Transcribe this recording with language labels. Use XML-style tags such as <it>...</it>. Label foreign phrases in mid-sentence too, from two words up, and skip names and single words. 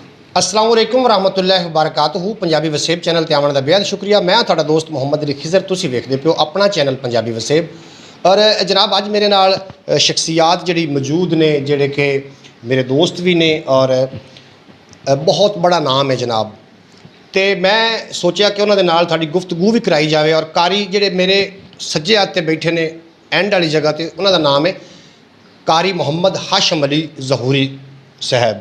<ar>السلام عليكم ورحمة الله وبركاته.</ar> <pa>پنجابی وسیب چینل تے آون دا بیحد شکریہ۔ میں تہاڈا دوست محمد علی خضر، تسیں ویکھدے پیو اپنا چینل پنجابی وسیب. اور جناب اج میرے نال شخصیات جیہڑی موجود نے، جیہڑے کہ میرے دوست بھی نے اور بہت بڑا نام ہے جناب. تو میں سوچا کہ انہوں نے نال تھوڑی گفتگو بھی کرائی جائے. اور قاری جیہڑے میرے سجے ہاتھ تے بیٹھے نے اینڈ والی جگہ تے، انہوں کا نام ہے قاری محمد ہاشم علی ظہوری صاحب.</pa>